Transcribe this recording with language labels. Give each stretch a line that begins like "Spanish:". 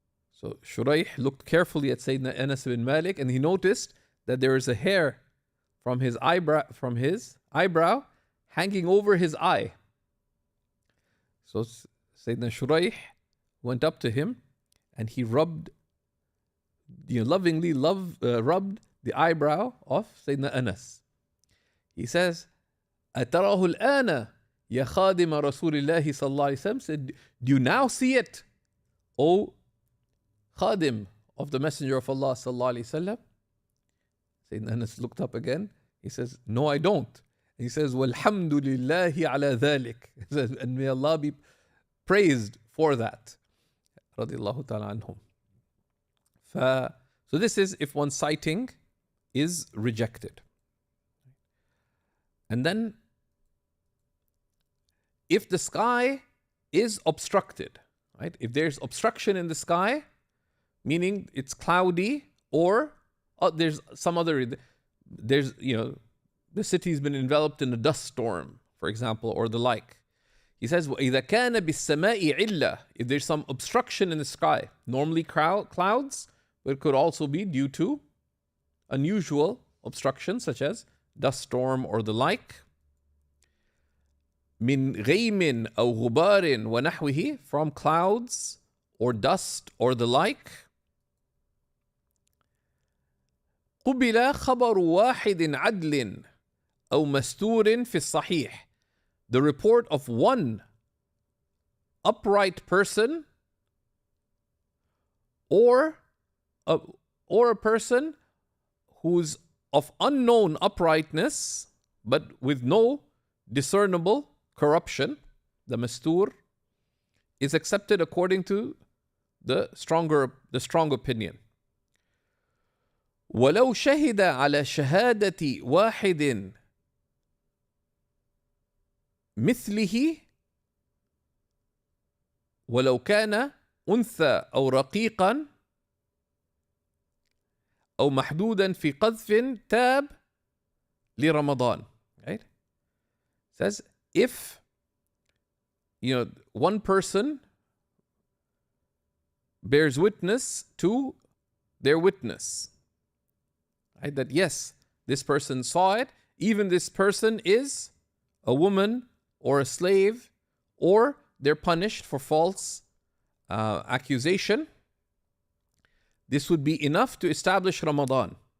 English: So Shuraih looked carefully at Sayyidina Anas bin Malik, and he noticed that there is a hair from his eyebrow hanging over his eye. So Sayyidina Shuraih went up to him and he lovingly rubbed the eyebrow of Sayyidina Anas. He says,
Arabic: أَتَرَاهُ الْآنَ يَا خَادِمَ رَسُولِ اللَّهِ صَلَّى اللَّهُ عَلَيْهِ وسلم.
English: Said, do you now see it, O Khadim of the Messenger of Allah sallallahu alaihi wasallam? Sayyidina Anas looked up again. He says, no, I don't. He says,
Arabic: وَالْحَمْدُ لِلَّهِ عَلَى ذَلِكَ.
English: And may Allah be praised for that. Radiallahu ta'ala anhum. So this is if one's sighting is rejected. And then, if the sky is obstructed, right? If there's obstruction in the sky, meaning it's cloudy, or there's some other, the city's been enveloped in a dust storm, for example, or the like. He says,
Arabic: وَإِذَا كَانَ بِالسَّمَاءِ عِلَّةٍ.
English: If there's some obstruction in the sky, normally clouds, but it could also be due to unusual obstructions such as dust storm or the like.
Arabic: من غيم أو غبار ونحوه,
English: from clouds or dust or the like.
Arabic: قبل خبر واحد عدل أو مستور في الصحيح.
English: The report of one upright person or a person who's of unknown uprightness but with no discernible corruption, the mastur, is accepted according to the strong opinion.
Arabic: ولو شهد على شهادة واحد مثله ولو كان أنثى أو رقيقا أو محدودا في قذف تاب لرمضان.
English: Right? It says if one person bears witness to their witness, right, that yes, this person saw it, even this person is a woman or a slave, or they're punished for false accusation, this would be enough to establish Ramadan.